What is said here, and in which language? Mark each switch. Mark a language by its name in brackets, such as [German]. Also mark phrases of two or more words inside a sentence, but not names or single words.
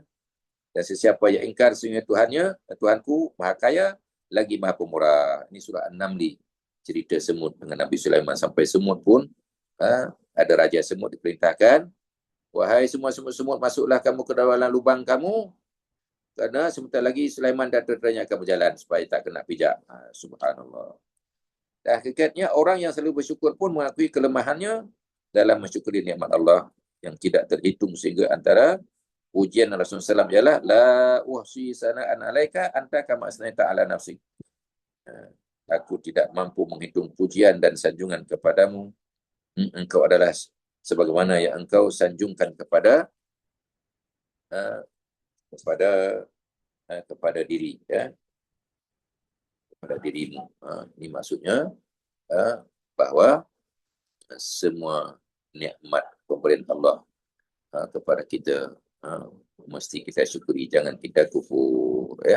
[Malay] Dan sesiapa yang ingkar sesungguhnya Tuhanku maha kaya lagi maha pemurah. Ini surah An-Naml, cerita semut dengan Nabi Sulaiman. Sampai semut pun ada raja semut diperintahkan, wahai semua semut-semut, masuklah kamu ke dalam lubang kamu, kerana sebentar lagi Sulaiman dan tenteranya akan berjalan supaya tak kena pijak. Subhanallah. Dan hakikatnya orang yang selalu bersyukur pun mengakui kelemahannya dalam mensyukuri nikmat Allah yang tidak terhitung, sehingga antara ujian Rasulullah SAW ialah [Arabic] لا أحصي ثناء عليك أنت كما أثنيت على نفسي. [Malay] Aku tidak mampu menghitung pujian dan sanjungan kepadamu. Engkau adalah sebagaimana yang engkau sanjungkan kepada diri, kepada dirimu. Ini maksudnya bahawa semua nikmat pemberian Allah kepada kita mesti kita syukuri, jangan kita kufur, ya.